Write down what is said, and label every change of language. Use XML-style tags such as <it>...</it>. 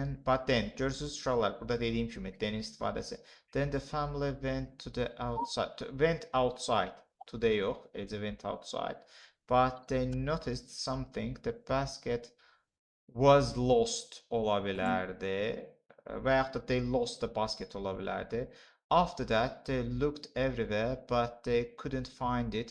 <az>But then görürsüz uşaqlar, burada dediyim kimi then'in istifadəsi.</az> <en>Then the family went to the outside. Today yox, eləcə went outside. But they noticed something. The basket was lost ola bilərdi.</en> <az>Və yaxud da they lost the basket ola bilərdi.</az> <en>After that, they looked everywhere, but they couldn't find it.</en>